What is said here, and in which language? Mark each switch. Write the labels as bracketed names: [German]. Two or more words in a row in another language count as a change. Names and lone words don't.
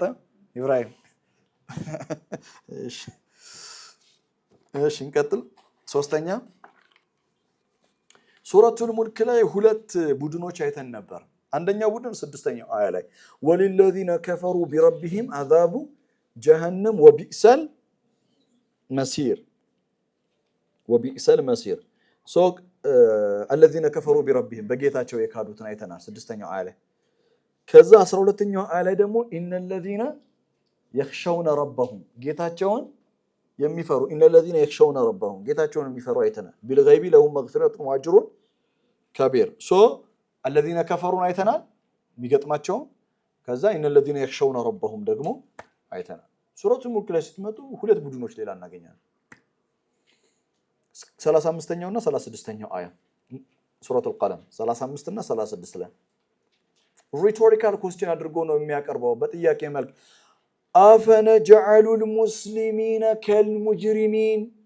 [Amharic] በጣም ኢብራሂም እሺ እንቀጥል። ሶስተኛ ሱረቱል ሙልክ ላይ ሁለት ቡድኖች አይተን ነበር። አንደኛው ቡድን 6ኛው አያ ላይ [Arabic] وللذين كفروا بربهم عذاب جهنم وبئس [Amharic] መሲር [Arabic] الذين كفروا بربهم [Amharic] በጌታቸው የካዱትን አይተናል 6ኛው አያ ላይ። ከዛ 12ኛው አያ ላይ ደግሞ [Arabic] ان الذين يخشون ربهم [Amharic] ጌታቸውን የሚፈሩ [Arabic] ان الذين يخشون ربهم [Amharic] ጌታቸውን የሚፈሩ አይተናል። [Arabic] بالغيب لهم مغفرة واجر كبير الذين كفروا [Amharic] አይተናል የሚገጥማቸው። ከዛ [Arabic] ان الذين يخشون ربهم [Amharic] ደግሞ አይተናል። ሱረቱል ሙልክ ላይ ስትመጡ ሁለት ቡድኖች ሌላ እናገኛለን። 35ኛው እና 36ኛው አያ ሱረቱል ቀለም 35 እና 36 ላይ [English] rhetorical question [Amharic] አድርጎ ነው የሚያቀርበው በጥያቄ መልክ [Arabic] أفنجعل المسلمين كالمجرمين